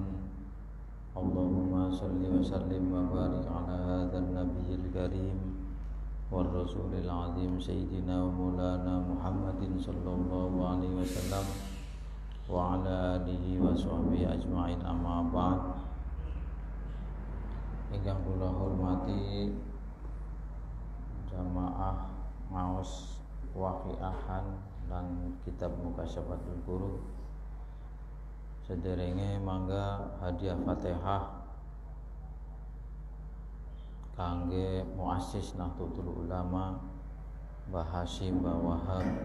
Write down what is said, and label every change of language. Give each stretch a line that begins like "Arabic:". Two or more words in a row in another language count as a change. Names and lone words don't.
Arabic: اللهم صل وسلم وبارك على هذا النبي الكريم والرسول العظيم سيدنا ومولانا محمد صلى الله عليه وسلم وعلى آله وصحبه أجمعين، أما بعد.
Javanese: Ingkang kula hormati jamaah maos waqiahan lan kitab Mukasyafatul Qurub, sederenge mangga hadiah Fatihah kangge muassis Nahdlatul Ulama Mbah Hasyim Mbah Wahab,